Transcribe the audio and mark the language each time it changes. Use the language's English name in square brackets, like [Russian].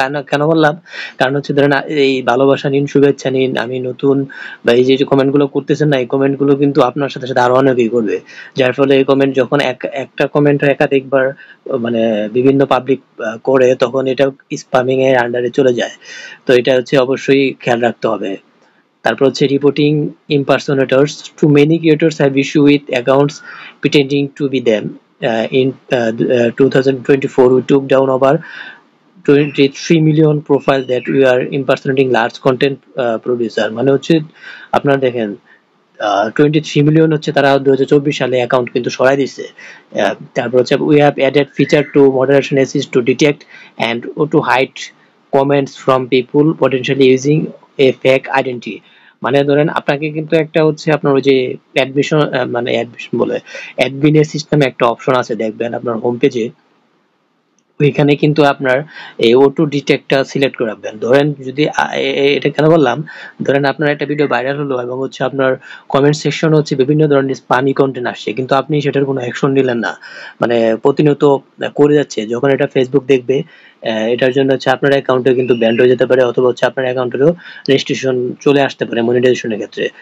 [Bangla] কেন বললাম, কারণ হচ্ছে ধরেন এই ভালোবাসা নিন, শুভেচ্ছা নিন, আমি নতুন, বা এই যে কমেন্ট গুলো করতেছেন না, এই কমেন্ট গুলো কিন্তু আপনার সাথে সাথে আরো অনেকেই করবে, যার ফলে এই কমেন্ট যখন একটা কমেন্ট একাধিকবার মানে বিভিন্ন পাবলিক করে, তখন এটা স্প্যামিং এর আন্ডারে চলে যায়। তো এটা হচ্ছে অবশ্যই খেয়াল রাখতে হবে। তারপর হচ্ছে reporting impersonators. [English] Too many creators have issue with accounts pretending to be them. In 2024, we took down over 23 million profiles that we are impersonating large content producer। [Bangla] মানে হচ্ছে আপনারা দেখেন 23 মিলিয়ন হচ্ছে তারা 2024 সালে অ্যাকাউন্ট কিন্তু সরাই দিচ্ছে। তারপর হচ্ছে [English] we have added feature to moderation assist to detect and to hide comments from people potentially using a fake identity। [Bangla] মানে ধরেন আপনাকে কিন্তু একটা হচ্ছে আপনার ওই যে অ্যাডমিশন বলে অ্যাডমিনের সিস্টেমে একটা অপশন আছে, দেখবেন আপনার হোম পেজে, ওইখানে কিন্তু আপনার এই অটো ডিটেক্টটা সিলেক্ট করে রাখবেন। ধরেন যদি এটা কেন বললাম, ধরেন আপনার একটা ভিডিও ভাইরাল হলো এবং হচ্ছে আপনার কমেন্ট সেকশন হচ্ছে বিভিন্ন ধরনের স্পামি কন্টেন্ট আসছে, কিন্তু আপনি সেটার কোনো অ্যাকশন নিলেন না, মানে প্রতিনিয়ত করে যাচ্ছে, যখন এটা ফেসবুক দেখবে এটার জন্য হচ্ছে আপনার অ্যাকাউন্টে কিন্তু ব্যান্ড হয়ে যেতে পারে, অথবা হচ্ছে আপনার অ্যাকাউন্টেরও রেজিস্ট্রেশন চলে আসতে পারে মনিটাইজেশনের ক্ষেত্রে।